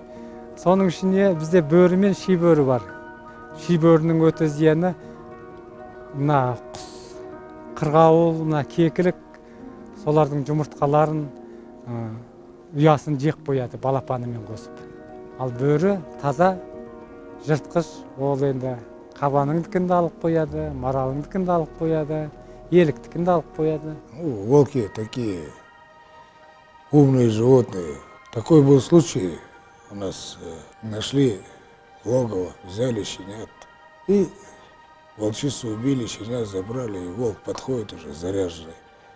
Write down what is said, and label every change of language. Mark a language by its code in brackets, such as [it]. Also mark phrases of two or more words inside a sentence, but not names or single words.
[kk] Соның ішінде бізде бөрі мен ши бөрі бар. Ши бөрінің өте зияны мына құс, қырғауыл, мына кекілік, солардың жұмыртқаларын, ұясын жеп қояды балапанымен қосып. Ал бөрі таза жыртқыш, ол енді қабаныңдікін де алып қояды, маралыңдікін де алып қояды, еліктікін де алып қояды. [ru] Волки такие умные животные. Такой был случай, у нас нашли логово, взяли щенят и волчицу убили, щенят забрали, и волк подходит уже заряженный.